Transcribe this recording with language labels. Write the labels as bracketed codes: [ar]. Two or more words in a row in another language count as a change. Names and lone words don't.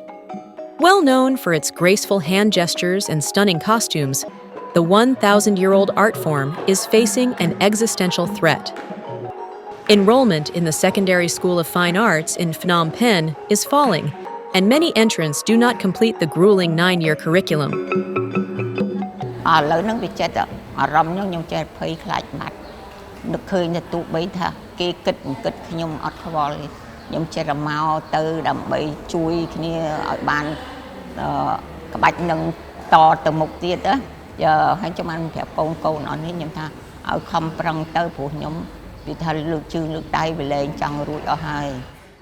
[en] Well known for its graceful hand gestures and stunning costumes, the 1,000-year-old art form is facing an existential threat. Enrollment in the Secondary School of Fine Arts in Phnom Penh is falling, and many entrants do not complete the grueling 9-year curriculum. [km] ឥឡូវហ្នឹងវាចិត្តអារម្មណ៍ខ្ញុំចេះភ័យខ្លាចម៉ាត់នឹកឃើញតែទូបីថាគេគិតខ្ញុំអត់ខ្វល់ទេខ្ញុំចេះតែមកទៅដើម្បីជួយគ្នាឲ្យបានក្បាច់នឹងតទៅមុខទៀតណាហើយខ្ញុំបានប្រាប់កូនអស់នេះខ្ញុំថាឲ្យខំប្រឹងទៅព្រោះខ្ញុំវាថាលើកជើងលើកដៃវាលែងចង់រួចអស់ហើយ